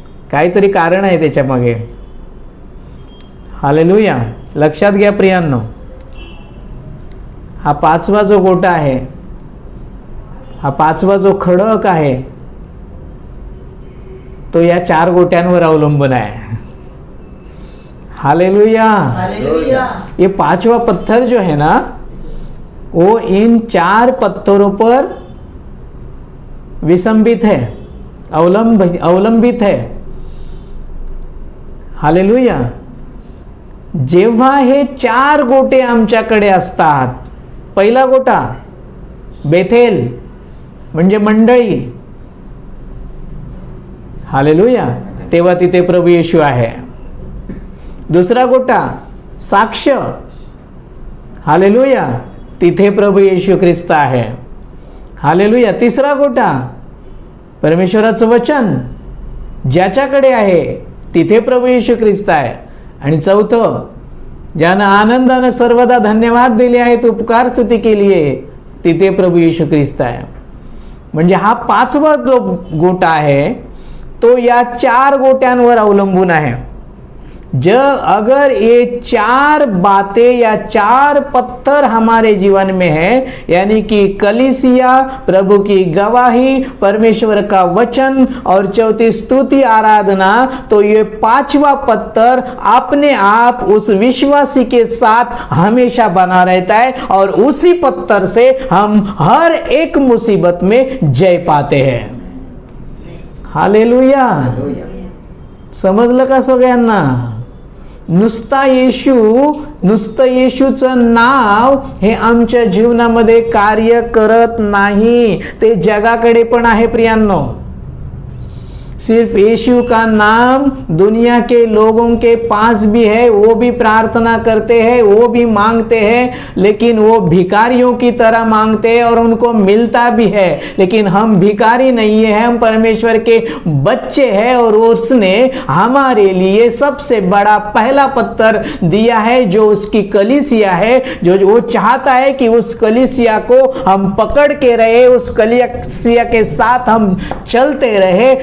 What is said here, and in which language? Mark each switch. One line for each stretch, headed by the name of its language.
Marathi: काहीतरी कारण आहे त्याच्या मागे। हालेलुया। लक्षात घ्या प्रियांनो, हा 5वा जो गोटा आहे, हा 5वा जो खडक आहे, तो या 4 गोट्यांवर अवलंबून आहे। हालेलुया। हालेलुया।
Hindi: ये 5वां पत्थर जो है ना, वो इन 4 पत्थरों पर विसंबित है, अवलंबित है। हालेलुया।
Marathi: जेव्हा हे 4 गोटे आमच्याकडे असतात, पहिला गोटा बेथेल म्हणजे मंडळी, हालेलुया, तेव्हा तिथे प्रभू येशू आहे। दुसरा गोटा साक्ष, हालेलुया, तिथे प्रभू येशू ख्रिस्त आहे। हालेलुया। तिसरा गोटा परमेश्वराचं वचन, ज्याच्याकडे आहे तिथे प्रभू येशू ख्रिस्त आहे। आणि चौथं, ज्यानं आनंदानं सर्वदा धन्यवाद दिले आहेत, उपकार स्तुती केली आहे, तिथे प्रभू येशू ख्रिस्त आहे। म्हणजे हा 5वा जो गोटा आहे, तो या 4 गोट्यांवर अवलंबून आहे।
Hindi: अगर ये 4 बातें या 4 पत्थर हमारे जीवन में है, यानी कि कलीसिया, प्रभु की गवाही, परमेश्वर का वचन और चौथी स्तुति आराधना, तो ये 5वां पत्थर अपने आप उस विश्वासी के साथ हमेशा बना रहता है और उसी पत्थर से हम हर एक मुसीबत में जय पाते हैं।
Marathi: हालेलुया। समजलं का सगळ्यांना? नुसतं येशूचं नाव हे आमच्या जीवनामध्ये कार्य करत नाही, ते जगाकडे पण आहे प्रियांनो।
Hindi: सिर्फ यीशु का नाम दुनिया के लोगों के पास भी है, वो भी प्रार्थना करते हैं, वो भी मांगते हैं, लेकिन वो भिखारियों की तरह मांगते हैं और उनको मिलता भी है। लेकिन हम भिखारी नहीं है, हम परमेश्वर के बच्चे हैं और उसने हमारे लिए सबसे बड़ा पहला पत्थर दिया है, जो उसकी कलीसिया है, जो वो चाहता है कि उस कलीसिया को हम पकड़ के रहे, उस कलीसिया के साथ हम चलते रहे।